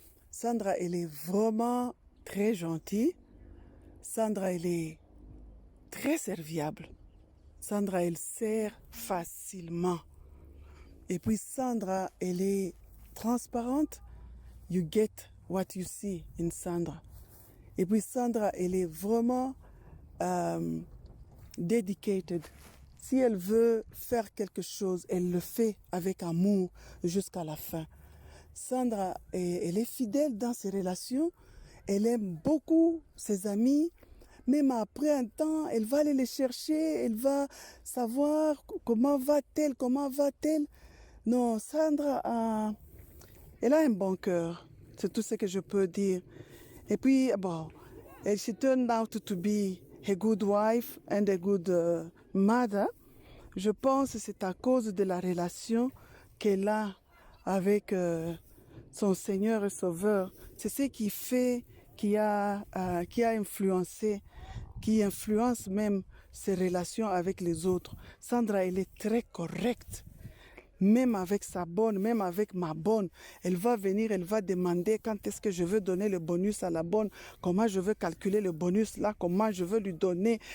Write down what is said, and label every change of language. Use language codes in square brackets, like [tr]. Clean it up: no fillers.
[fr] Sandra, elle est vraiment très gentille. Sandra, elle est très serviable. Sandra, elle sert facilement. Et puis Sandra, elle est transparente. [en] You get what you see in Sandra. [fr] Et puis Sandra, elle est vraiment dedicated. Si elle veut faire quelque chose, elle le fait avec amour jusqu'à la fin. Sandra, elle est fidèle dans ses relations. Elle aime beaucoup ses amis. Même après un temps, elle va aller les chercher. Elle va savoir comment va-t-elle, comment va-t-elle. Non, Sandra, elle a un bon cœur. C'est tout ce que je peux dire. Et puis, bon, [en] she turned out to be a good wife and a good mother. [fr] Je pense que c'est à cause de la relation qu'elle a avec son Seigneur et Sauveur. C'est ce qui fait, qui a influencé, qui influence même ses relations avec les autres. Sandra, elle est très correcte. Même avec sa bonne, même avec ma bonne, elle va venir, elle va demander quand est-ce que je veux donner le bonus à la bonne, comment je veux calculer le bonus là, comment je veux lui donner.